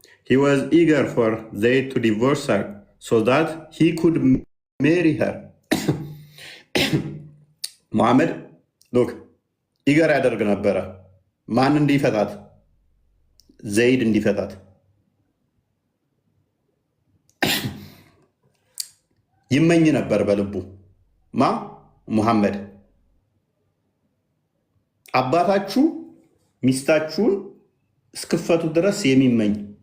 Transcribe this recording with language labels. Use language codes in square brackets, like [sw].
[en] He was eager for Zayd to divorce her so that he could marry her. Muhammad, look, eager [am] ያደርግ ነበረ። ማን እንዲፈታት? ዘይድ እንዲፈታት። ይመኝ ነበር በልቡ ማ ሙሐመድ። አባታችሁ ሚስታችሁን እስክፈቱ ድረስ የሚመኝ